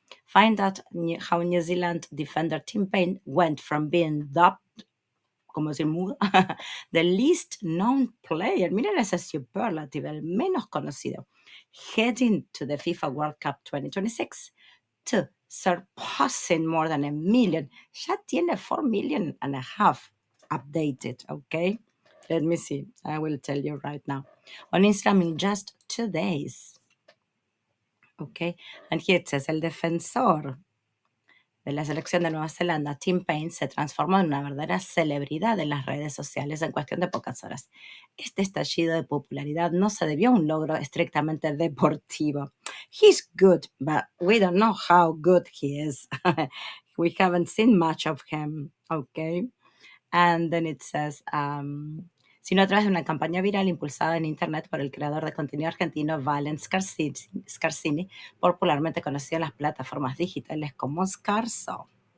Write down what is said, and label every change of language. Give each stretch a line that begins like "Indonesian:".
English: Find out how New Zealand defender Tim Payne went from being dubbed,
Spanish: como decir,
English: the least known player,
Spanish: miren ese superlative, el menos conocido,
English: heading to the FIFA World Cup 2026 to surpassing more than 1 million.
Spanish: Ya tiene
English: 4 million and a half updated, okay? Let me see. I will tell you right now. On Instagram in just 2 days. Okay, and here it says,
Spanish: el defensor de la selección de Nueva Zelanda, Tim Payne, se transformó en una verdadera celebridad en las redes sociales en cuestión de pocas horas. Este estallido de popularidad no se debió a un logro estrictamente deportivo.
English: He's good, but we don't know how good he is. We haven't seen much of him, okay? And then it says,
Spanish: sino a través de una campaña viral impulsada en Internet por el creador de contenido argentino Valen Scarsini, popularmente conocido en las plataformas digitales como Scarso.